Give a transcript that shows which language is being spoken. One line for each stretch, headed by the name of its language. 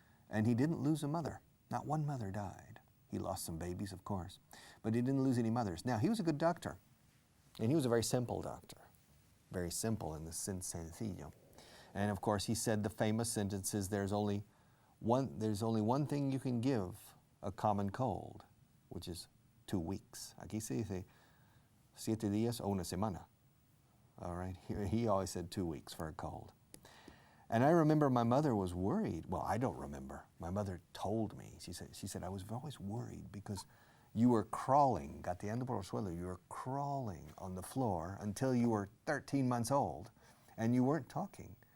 English: And he didn't lose a mother. Not one mother died. He lost some babies, of course, but he didn't lose any mothers. Now, he was a good doctor, and he was a very simple doctor. Very simple in the sencillo. And of course, he said the famous sentences, there's only one thing you can give a common cold, which is 2 weeks.
Spanish: Aquí se dice 7 días o una semana.
English: All right, he always said 2 weeks for a cold. And I remember my mother was worried. Well, I don't remember. My mother told me. She said I was always worried because you were crawling,
Spanish: gateando por el suelo,
English: you were crawling on the floor until you were 13 months old, and you weren't talking.